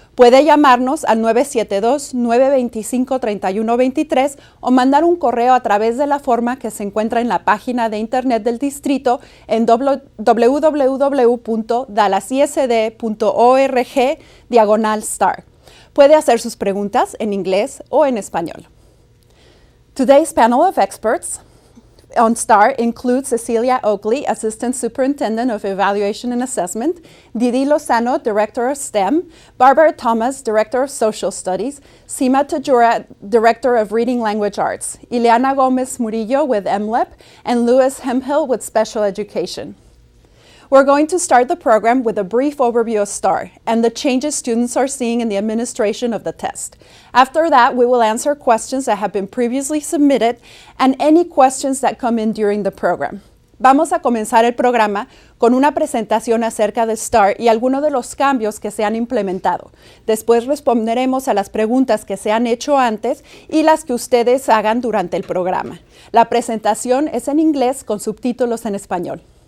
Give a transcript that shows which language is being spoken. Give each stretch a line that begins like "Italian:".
Spanish: Puede llamarnos al 972-925-3123 o mandar un correo a través de la forma que se encuentra en la página de internet del distrito en www.dallasisd.org/STAAR. Puede hacer sus preguntas en inglés o en español.
English: Today's panel of experts on STAAR includes Cecilia Oakley, Assistant Superintendent of Evaluation and Assessment, Didi Lozano, Director of STEM, Barbara Thomas, Director of Social Studies, Sima Tajura, Director of Reading Language Arts, Ileana Gomez Murillo with MLEP, and Louis Hemphill with Special Education. We're going to start the program with a brief overview of STAAR and the changes students are seeing in the administration of the test. After that, we will answer questions that have been previously submitted and any questions that come in during the program.
Spanish: Vamos a comenzar el programa con una presentación acerca de STAAR y algunos de los cambios que se han implementado. Después responderemos a las preguntas que se han hecho antes y las que ustedes hagan durante el programa. La presentación es en inglés con subtítulos en español.